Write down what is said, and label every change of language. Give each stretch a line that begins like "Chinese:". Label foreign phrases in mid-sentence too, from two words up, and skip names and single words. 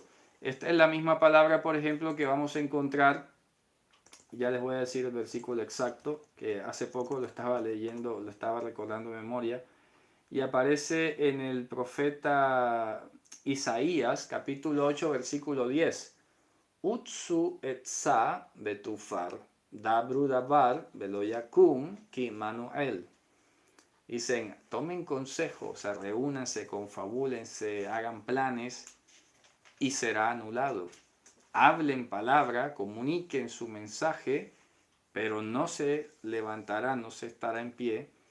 Spanish: Esta es la misma palabra, por ejemplo, que vamos a encontrar. Ya les voy a decir el versículo exacto, que hace poco lo estaba leyendo, lo estaba recordando de memoria, y aparece en el profeta Isaías, capítulo 8, versículo 10.
Hebrew: עוצו עצה ותופר דברו דבר ולא יקום כי עמנו אל.
Spanish: Dicen, tomen consejo, o sea, reúnanse, confabúlense, hagan planes, y será anulado. Hablen palabra, comuniquen su mensaje, pero no se levantará, no se estará en pie.